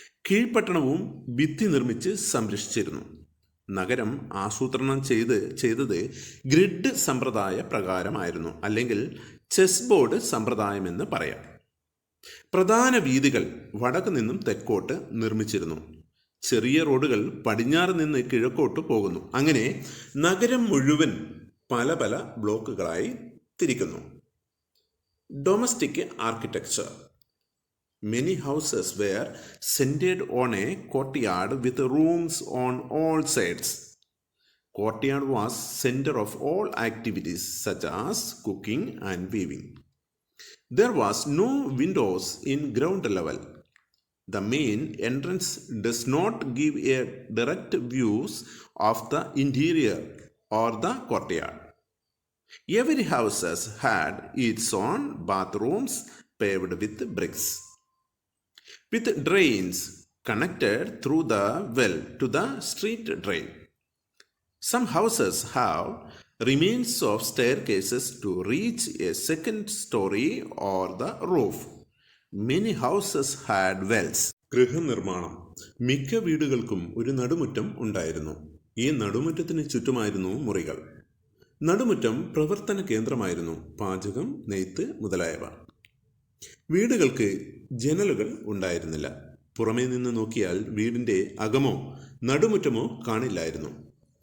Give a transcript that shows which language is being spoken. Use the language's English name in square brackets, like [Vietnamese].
[Malayalam] കീഴ്പട്ടണവും ഭിത്തി നിർമ്മിച്ച് സംരക്ഷിച്ചിരുന്നു. നഗരം ആസൂത്രണം ചെയ്തത് ഗ്രിഡ് സമ്പ്രദായ പ്രകാരമായിരുന്നു, അല്ലെങ്കിൽ ചെസ് ബോർഡ് സമ്പ്രദായമെന്ന് പറയാം. പ്രധാന വീഥികൾ വടക്ക് നിന്നും തെക്കോട്ട് നിർമ്മിച്ചിരുന്നു. ചെറിയ റോഡുകൾ പടിഞ്ഞാറ് നിന്ന് കിഴക്കോട്ട് പോകുന്നു. അങ്ങനെ നഗരം മുഴുവൻ പല പല ബ്ലോക്കുകളായി തിരിക്കുന്നു. [English] Domestic architecture. Many houses were centered on a courtyard with rooms on all sides. Courtyard was center of all activities such as cooking and weaving. There was no windows in ground level. The main entrance does not give a direct views of the interior or the courtyard. Every house had its own bathrooms paved with bricks, with drains connected through the well to the street drain. Some houses have remains of staircases to reach a second story or the roof. Many houses had wells. [Malayalam] ഗൃഹനിർമ്മാണം. മിക്ക വീടുകൾക്കും ഒരു നടുമുറ്റം ഉണ്ടായിരുന്നു. ഈ നടുമുറ്റത്തിന് ചുറ്റുമായിരുന്നു മുറികൾ. നടുമുറ്റം പ്രവർത്തന കേന്ദ്രമായിരുന്നു. പാചകം, നെയ്ത്ത് മുതലായവ. വീടുകൾക്ക് ജനലുകൾ ഉണ്ടായിരുന്നില്ല. പുറമേ നിന്ന് നോക്കിയാൽ വീടിൻ്റെ അകമോ നടുമുറ്റമോ കാണില്ലായിരുന്നു.